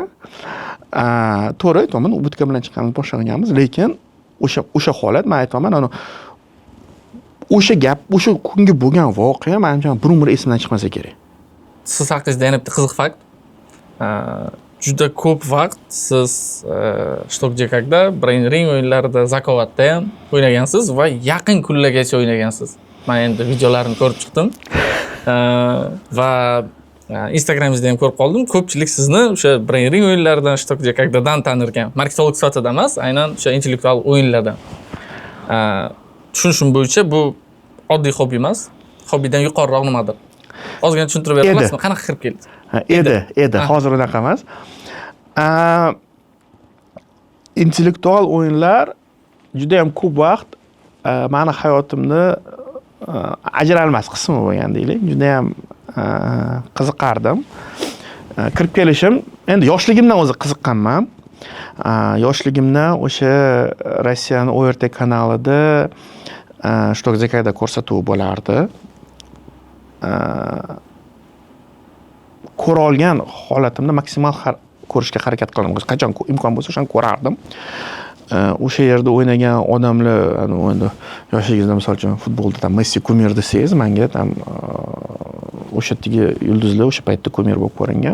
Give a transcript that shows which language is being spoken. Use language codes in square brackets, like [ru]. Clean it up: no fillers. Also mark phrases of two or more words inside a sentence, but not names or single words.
[uz] To'g'ri aytaman, ubudka bilan chiqqanimiz boshlaganmiz, lekin o'sha holat men aytaman, o'sha gap, o'sha kunga bo'lgan voqea menimcha bir umr esimdan chiqmasa kerak. Siz haqingizda yana bitta qiziq fakt. Juda ko'p vaqt siz Что где когда Brain Ring o'yinlarida, Zakovatda ham o'ynagansiz va yaqin kunlargacha o'ynagansiz. Men endi videolarini ko'rib chiqdim. Va Instagramingizda ham ko'rib qoldim. Ko'pchilik sizni o'sha Brain Ring o'yinlaridan, Что где когда-dan tanirkan. Marketing sifatida emas, aynan o'sha intellektual o'yinlardan. Tushunishim bo'yicha bu oddiy hobbi emas, hobbidan yuqoriroq nimadir. Ozgina tushuntirib berasizmi? Qanaqa kirib keldi? Edi. Hozir unaqa emas. Intellektual o'yinlar juda ham ko'p vaqt meni hayotimni ajralmas qismi bo'lgan deylik. Juda ham qiziqardim. Kirib kelishim, endi yoshligimdan o'zi qiziqqanman. Yoshligimdan o'sha Rossiyaning ORT kanalida Что где когда ko'rsatuv bo'lardi. Ko'ra olgan holatimda maksimal ko'rishga harakat qilaman. Qachon imkon bo'lsa o'shani ko'rardim. O'sha yerda o'ynagan odamlar, endi yoshligingizda misol uchun futbolda Messi kumir desangiz, menga o'sha yerdagi yulduzlar o'sha paytda kumir bo'lib ko'ringan.